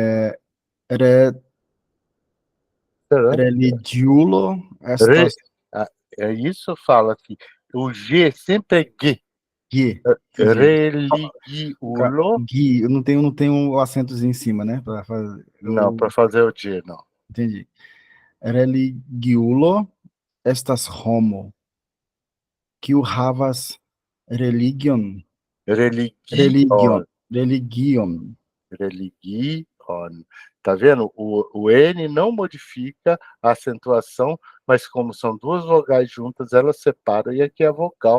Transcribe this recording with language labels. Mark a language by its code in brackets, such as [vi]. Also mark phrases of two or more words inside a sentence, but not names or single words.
[pt] Será? [eo] Religiulo Re, estas [pt] é isso, fala aqui. O G sempre é G. Gui. [eo] Religiulo. [pt] Gui, eu não tenho o acentozinho em cima, né? Não, para fazer o G, não. Entendi. [eo] Religiulo estas homo, kiu havas religion. Religion. Religion. Religion. [pt] Tá vendo? O N não modifica a acentuação, mas como são duas vogais juntas, elas separam, e aqui é a vogal.